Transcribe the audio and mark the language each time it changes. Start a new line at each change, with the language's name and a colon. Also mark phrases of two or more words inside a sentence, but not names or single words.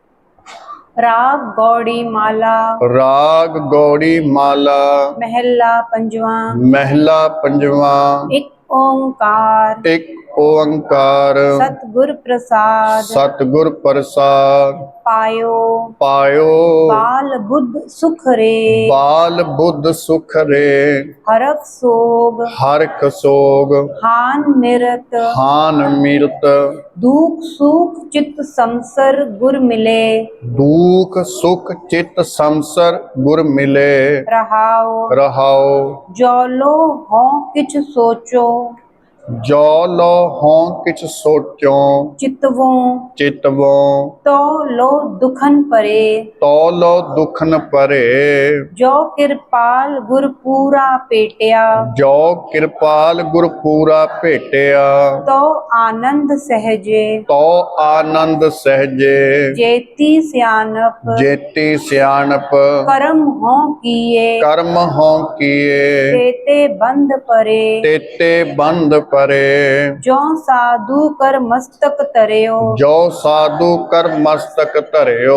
Punjabi: ਰਾਗ ਗੌੜੀ ਮਾਲਾ। ਰਾਗ ਗੌੜੀ ਮਾਲਾ। ਮਹਲਾ ਪੰਜਵਾਂ। ਮਹਿਲਾ ਪੰਜਵਾਂ। ਇੱਕ ਓਅੰਕਾਰ। ਇੱਕ ਓੰਕਾਰ। ਸਤਿਗੁਰ ਪ੍ਰਸਾਦਿ। ਸਤਿਗੁਰ ਪ੍ਰਸਾਦ। पायो। ਪਾਇਓ। ਬਾਲ ਬੁੱਧ ਸੁਖ ਰੇ। ਬਾਲ ਬੁੱਧ ਸੁਖ ਰੇ। ਹਰਖ ਸੋਗ। ਹਰਖ ਸੋਗ। ਹਾਨ ਨਿਰਤ। ਹਾਨ ਮੀਰਤ। ਦੁਖ ਸੁਖ ਚਿਤ ਸਮਸਰ ਗੁਰ ਮਿਲੇ। ਦੁਖ ਸੁਖ ਚਿਤ ਸੰਸਰ ਗੁਰ ਮਿਲੇ। रहाओ। रहाओ। ਜਉ ਲਉ ਹਉਂ ਕਿਛੁ ਸੋਚਉ। ਜਉ ਲਉ ਹਉਂ ਕਿਛੁ ਸੋਚਉ। चितवों। चितवों। ਤਉ ਲਉ ਦੁਖਨ ਪਰੇ। ਤਉ ਲਉ ਦੁਖਨ ਪਰੇ। ਜਉ ਕ੍ਰਿਪਾਲ ਗੁਰ ਪੂਰਾ ਪੇਟਿਆ। ਜਉ ਕ੍ਰਿਪਾਲ ਗੁਰ ਪੂਰਾ ਭੇਟਿਆ। ਤਉ ਆਨੰਦ ਸਹਜੇ। ਤਉ ਆਨੰਦ ਸਹਜੇ। ਜੇਤੀ ਸਿਆਨਪ। ਜੇਤੀ ਸਿਆਣਪ। ਕਰਮ ਹਉਂ ਕੀਏ। ਕਰਮ ਹਉਂ ਕੀਏ। ਤੇਤੇ ਬੰਧ ਪਰੇ। ਤੇਤੇ ਬੰਦ ਪਰੇ। ਜਉ ਸਾਧੂ ਕਰ ਮਸਤਕ ਤਰਿਓ। ਜਉ ਸਾਧੂ ਕਰ ਮਸਤਕ ਧਰਿਓ।